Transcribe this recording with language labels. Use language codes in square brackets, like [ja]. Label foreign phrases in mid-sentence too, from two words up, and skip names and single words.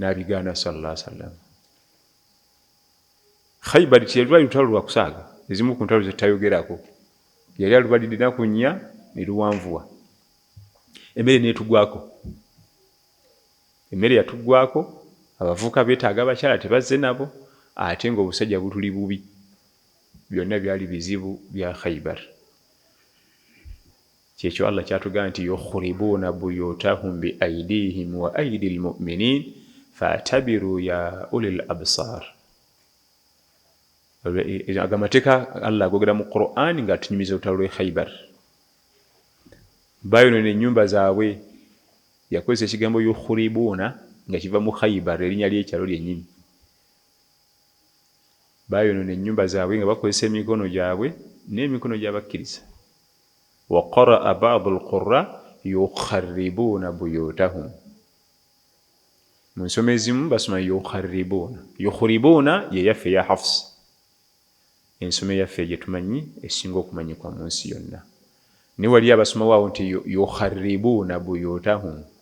[lg] N'abigaana [ar] صلى الله عليه وسلم. [lg] Khaybar kyalwali lutalo lwa kusaaga ezimu ku ntalo zetayogerako yali alubalirira ku nnya ne luwanvuwa emmere neetugwako emmere yatugwako abavuka beetaaga abakyala tebazze nabo ate ng'obusajja butuli bubi byonna byali bizibu bya Khaybar kyekyo Allah kyatugamba nti [ar] يخربون بيوتهم بأيديهم وأيدي المؤمنين فاعتبروا يا أولي الأبصار [lg] agamateeka Allah agogera mu Qur'an nga atunyumiza olutalo lw'e Khaybar bayonoona ennyumba zaabwe yakozesa ekigambo yukhribuuna nga kiva mu Khaybar erinnya ly'ekyalo lyennyini bayonoona ennyumba zaabwe nga bakozesa emikono gyabwe n'emikono gy'abakkiriza [ar] وقرأ بعض القراء يخربون بيوتهم [lg] mu nsoma ezimu basoma yukhribuuna ye yaffe ya Hafs ensoma yaffe gye tumanyi esinga okumanyikwa mu nsi yonna ne wali abasoma waawo nti [ar] يخربون بيوتهم